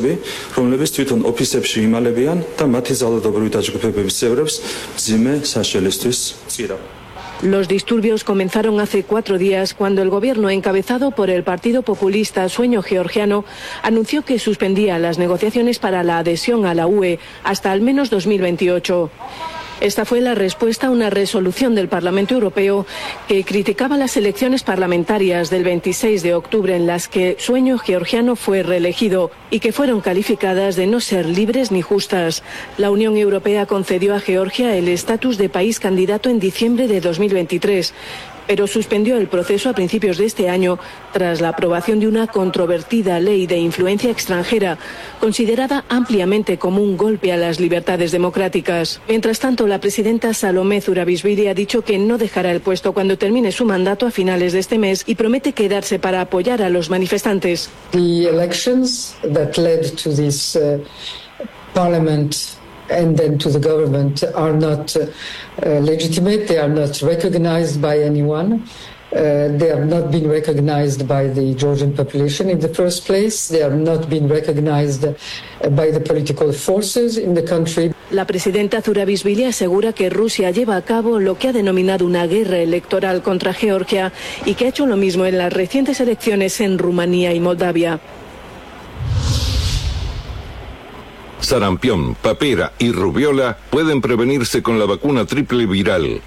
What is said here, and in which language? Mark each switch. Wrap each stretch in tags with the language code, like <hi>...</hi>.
<ka>Ინდოპოლას მოუწოდეს სიმშვიდისა და კანონის დაცვისკენ.</ka> <es>Los disturbios comenzaron hace 4 días cuando el gobierno encabezado por el partido populista Sueño Georgiano anunció que suspendía las negociaciones para la adhesión a la UE hasta al menos 2028. Esta fue la respuesta a una resolución del Parlamento Europeo que criticaba las elecciones parlamentarias del 26 de octubre en las que Sueño Georgiano fue reelegido y que fueron calificadas de no ser libres ni justas. La Unión Europea concedió a Georgia el estatus de país candidato en diciembre de 2023, pero suspendió el proceso a principios de este año tras la aprobación de una controvertida ley de influencia extranjera, considerada ampliamente como un golpe a las libertades democráticas. Mientras tanto, la presidenta Salomé Zurabishvili ha dicho que no dejará el puesto cuando termine su mandato a finales de este mes y promete quedarse para apoyar a los manifestantes.</es> <en>The elections that led to this parliament and then to the government are not legitimate, they are not recognized by anyone. They have not been recognized by the Georgian population in the first place. They have not been recognized by the political forces in the country.</en> <es>La presidenta Zurabishvili asegura que Rusia lleva a cabo lo que ha denominado una guerra electoral contra Georgia y que ha hecho lo mismo en las recientes elecciones en Rumanía y Moldavia. Sarampión, papera y rubiola pueden prevenirse con la vacuna triple viral.</es>